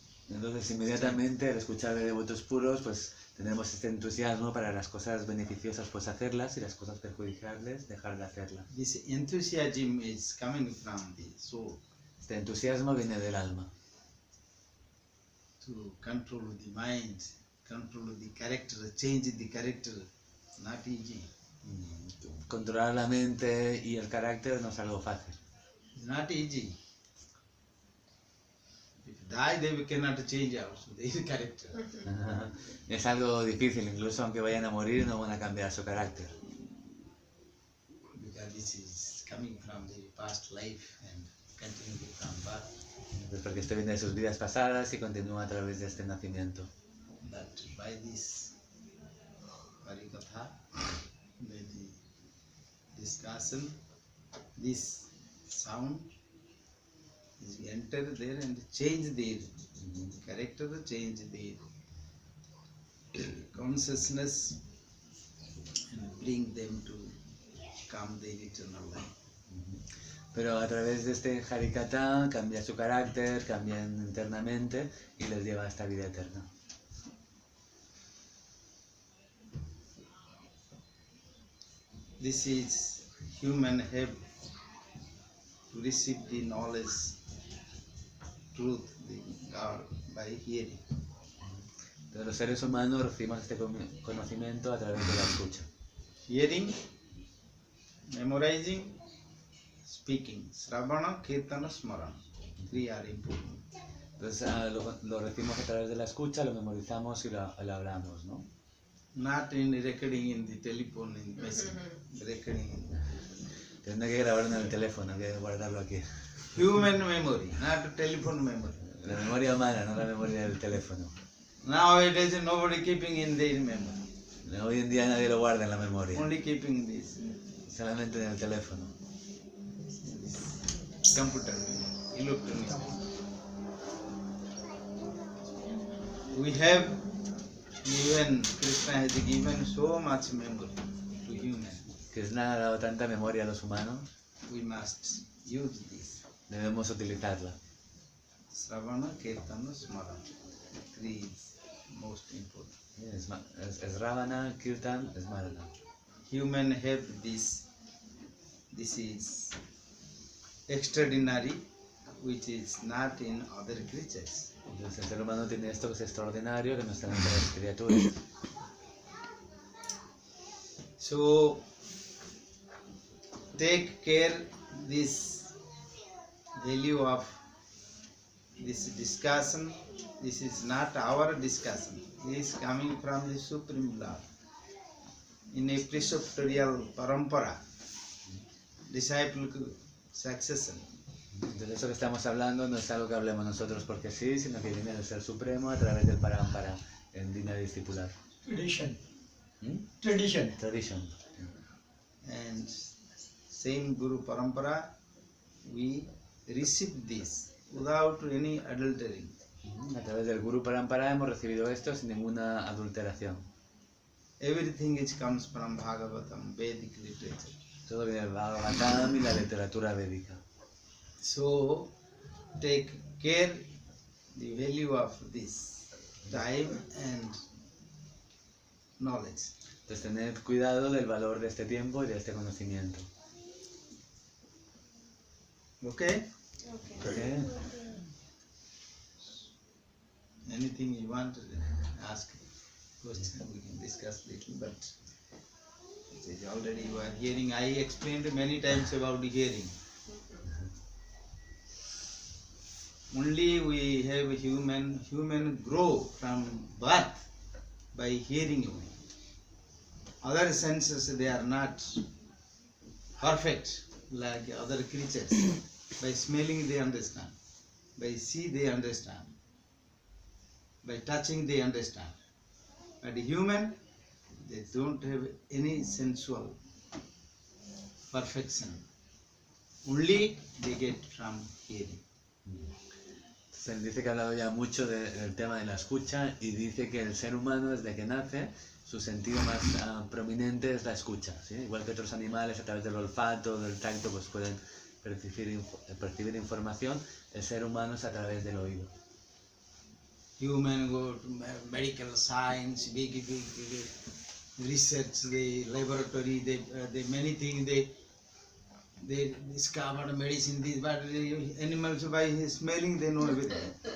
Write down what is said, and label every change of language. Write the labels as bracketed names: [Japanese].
[Spanish] Entonces inmediatamente al escuchar de devotos puros, pues tenemos este entusiasmo para las cosas beneficiosas, pues hacerlas, y las cosas perjudiciales, dejar de hacerlas. [English] This enthusiasm is coming from the soul. [Spanish] Este entusiasmo viene del alma. [English] To control the mind, control the character, change the character, not easy. [Spanish] Controlar la mente y el carácter no es algo fácil. [English] It's not easy. If die, they cannot change also their character. [Spanish] Es algo difícil, incluso aunque vayan a morir no van a cambiar su carácter. [English] Because this is coming from the past life and continuing from birth. [Spanish] Pues porque esto viene de sus vidas pasadas y continúa a través de este nacimiento. [English] That by this Harikatha, by the discussion, this sound is enter there and change their character, change their consciousness and bring them to come their eternal life. [Spanish] Pero a través de este Harikatha cambia su carácter, cambian internamente y les lleva a esta vida eterna. [English] This is human have to receive the knowledge, truth, the God by hearing. [Spanish] Entonces los seres humanos recibimos este conocimiento a través de la escucha. [English] Hearing, memorizing, speaking. Sravana, Kirtana, Smarana. Three are important. [Spanish] Entonces lo recibimos a través de la escucha, lo memorizamos y lo hablamos, ¿no? [English] Not in recording in the telephone, in message. Recording in [Spanish] No hay que grabarlo en el teléfono, hay que guardarlo aquí. [English] human memory, not telephone memory. [Spanish] La memoria humana, no la memoria del teléfono. [English] Nowadays, nobody keeping in their memory. [Spanish] Hoy en día nadie lo guarda en la memoria, [English] Only keeping this [Spanish] solamente en el teléfono. [English] computer memory, electronic. We have given, Krishna has given so much memory to human. [Spanish] Krishna ha dado tanta memoria a los humanos, [English] We must use this. [Spanish] debemos utilizarla. [English] Sravana, Kirtana, Smarana. Three is most important. [Spanish] Es Ravana, Kirtan, es Marana. [English] Human have this. This is extraordinary, which is not in other creatures. [Spanish] Entonces el ser humano tiene esto que es extraordinario, que no está en otras criaturas. [English] So take care this value of this discussion. This is not our discussion. This is coming from the Supreme Lord. In a preceptorial parampara, disciple succession. [Spanish] Entonces eso que estamos hablando no es algo que hablemos nosotros porque sí, sino que viene del Ser Supremo a través del Parampara, en línea discipular. [English] Tradition. ¿Mm? Tradition. Tradition. And same Guru Parampara, we receive this without any adultering. [Spanish] A través del Guru Parampara hemos recibido esto sin ninguna adulteración. [English] Everything which comes from Bhagavatam, Vedic literature. [Spanish] Todo viene del Bhagavatam y la literatura védica. [English] So take care the value of this time and knowledge. [Spanish] Entonces tened cuidado del valor de este tiempo y de este conocimiento. [English] Okay? ¿Okay? Anything you want to ask, question, we can discuss little, but it is already you are hearing. I explained many times about the hearing. Only we have human grow from birth by hearing only. Other senses, they are not perfect like other creatures. By smelling they understand, by see they understand, by touching they understand. But human, they don't have any sensual perfection. Only they get from hearing. [Spanish] Se dice que ha hablado ya mucho del tema de la escucha y dice que el ser humano desde que nace su sentido más prominente es la escucha, ¿sí? Igual que otros animales a través del olfato, del tacto pues pueden percibir información, el ser humano es a través del oído. [English] Human go to medical science, big research, the laboratory, they many things they discovered medicine, this, but the animals by smelling they know everything.